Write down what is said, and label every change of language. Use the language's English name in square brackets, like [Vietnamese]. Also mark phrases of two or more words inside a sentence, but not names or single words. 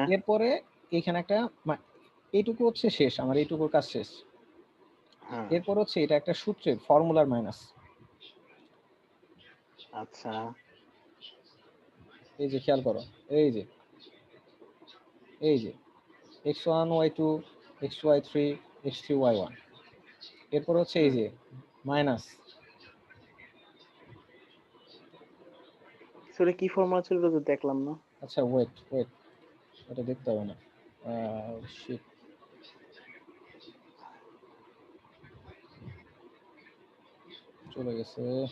[Bangla] এরপরে এখানে একটা এইটুকু হচ্ছে শেষ, আমার এইটুকুর কাজ শেষ। হ্যাঁ এরপর হচ্ছে এটা একটা সূত্রের ফর্মুলার মাইনাস, আচ্ছা এই যে খেয়াল করো, এই যে এই যে x1 y2 x2 y3 x3 y1, এরপর হচ্ছে এই হুম। যে মাইনাস, স্যার কি ফর্মুলা ছিল তো দেখলাম না। আচ্ছা [English] wait wait, [Bangla] এটা দেখতে হবে না, শিট, চলে গেছে।